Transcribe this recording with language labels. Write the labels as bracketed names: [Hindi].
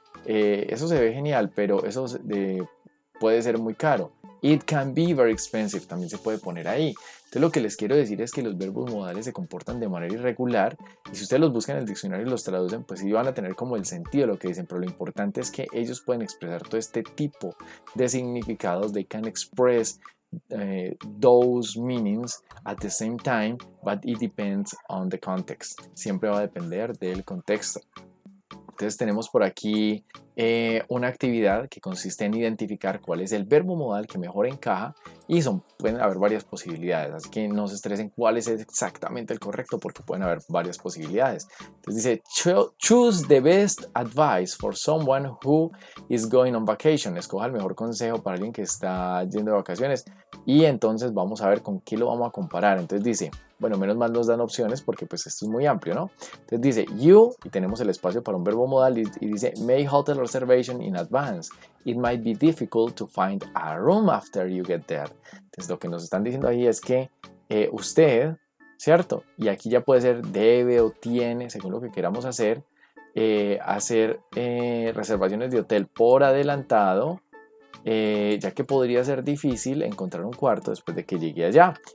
[Spanish] Eso se ve genial, pero eso puede ser muy caro. [English] It can be very expensive, [Spanish] también se puede poner ahí. Entonces lo que les quiero decir es que los verbos modales se comportan de manera irregular, y si ustedes los buscan en el diccionario y los traducen, pues sí van a tener como el sentido de lo que dicen, pero lo importante es que ellos pueden expresar todo este tipo de significados. [English] They can express those meanings at the same time, but it depends on the context. [Spanish] Siempre va a depender del contexto. Entonces tenemos por aquí una actividad que consiste en identificar cuál es el verbo modal que mejor encaja, y pueden haber varias posibilidades, así que no se estresen cuál es exactamente el correcto, porque pueden haber varias posibilidades. Entonces dice [English] choose the best advice for someone who is going on vacation. [Spanish] Escoja el mejor consejo para alguien que está yendo de vacaciones, y entonces vamos a ver con qué lo vamos a comparar. Entonces dice, bueno, menos mal nos dan opciones porque pues esto es muy amplio, ¿no? Entonces dice you, y tenemos el espacio para un verbo modal, y dice [English] make hotel reservation in advance. It might be difficult to find a room after you get there. [Spanish] Entonces lo que nos están diciendo ahí es que usted, ¿cierto? Y aquí ya puede ser debe o tiene, según lo que queramos hacer reservaciones de hotel por adelantado, ya que podría ser difícil encontrar un cuarto después de que llegue allá.